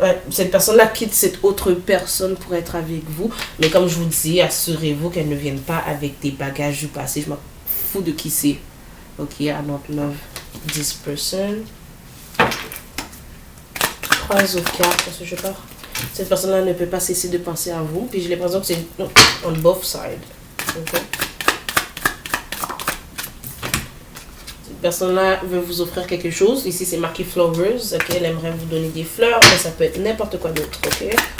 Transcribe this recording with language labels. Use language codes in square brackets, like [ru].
[fr] Cette personne-là quitte cette autre personne pour être avec vous. Mais comme je vous dis, assurez-vous qu'elle ne vienne pas avec des bagages du passé. Je m'en fous de qui c'est. [en] Ok, I don't love this person. [fr] 3 of cartes, parce que je pars. Cette personne-là ne peut pas cesser de penser à vous. Puis j'ai l'impression que c'est [en] on both sides. [fr] Ok. Personne-là veut vous offrir quelque chose. Ici, c'est marqué flowers. Ok, elle aimerait vous donner des fleurs, mais ça peut être n'importe quoi d'autre. Ok.